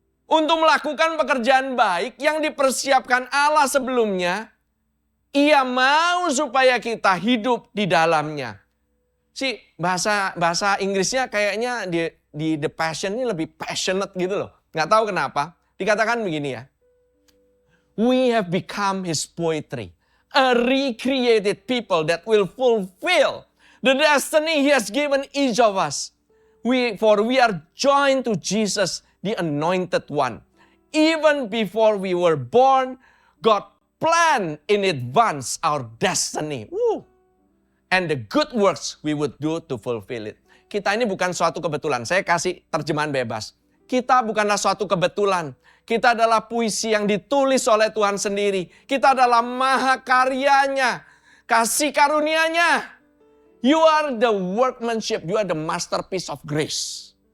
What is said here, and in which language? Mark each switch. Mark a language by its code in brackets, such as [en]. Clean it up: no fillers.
[id] Untuk melakukan pekerjaan baik yang dipersiapkan Allah sebelumnya. Ia mau supaya kita hidup di dalamnya. Bahasa Inggrisnya kayaknya di The Passion ini lebih passionate gitu loh. Nggak tahu kenapa. Dikatakan begini ya. [en] We have become his poetry. A recreated people that will fulfill the destiny he has given each of us. For we are joined to Jesus, the anointed one. Even before we were born, God planned in advance our destiny. And the good works we would do to fulfill it. [id] Kita ini bukan suatu kebetulan. Saya kasih terjemahan bebas. Kita bukanlah suatu kebetulan. Kita adalah puisi yang ditulis oleh Tuhan sendiri. Kita adalah mahakaryanya, kasih karunia-Nya. [en] You are the workmanship, you are the masterpiece of grace.